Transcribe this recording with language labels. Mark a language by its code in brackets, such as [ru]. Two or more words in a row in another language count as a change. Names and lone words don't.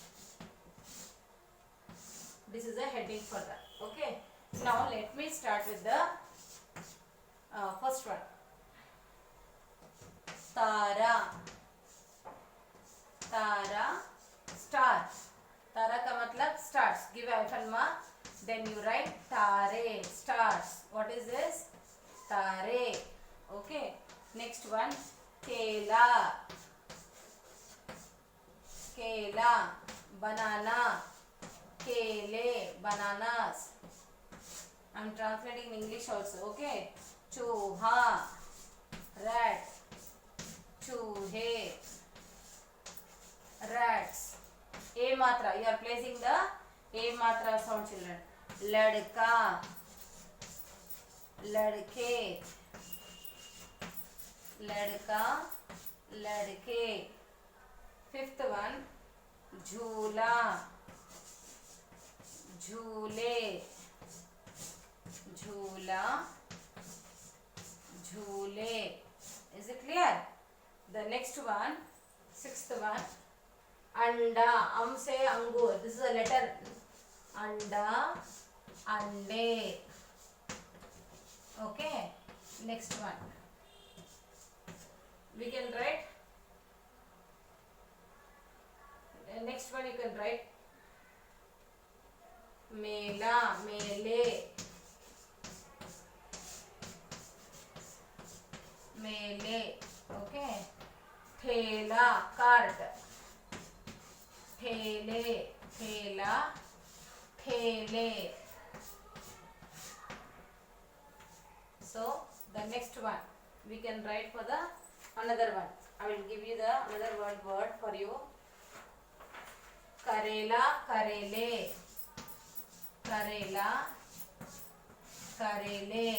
[en] This is a heading for that. Okay. Now let me start with the first one. [hi] तारा। तारा. [en] Star. [hi] तारा का मतलब [en] stars. Give hyphen mark. Then you write tare. Stars. What is this? Tare. Okay. Next one. [hi] केला। केला. [en] Banana. Kele. Bananas. I am translating in English also. Okay. Chuha. Rat. [hi] चूहे. [en] Rats. A matra. You are placing the A matra sound, children. [hi] लड़का। लड़के. लड़का। लड़के. [en] Fifth one. [hi] झूला. झूले। झूला. झूले. [en] Is it clear? The next one, sixth one. Anda, say angur. This is a letter. [hi] अंडा, अंडे. [en] Okay. Next one. We can write. Next one you can write. [hi] मेला, मेले. मेले. Okay. ठेला, cart. ठेले, ठेला, ठेले. [en] So the next one we can write for the another one. I will give you the another word for you. [hi] करेला, करेले। करेला, करेले.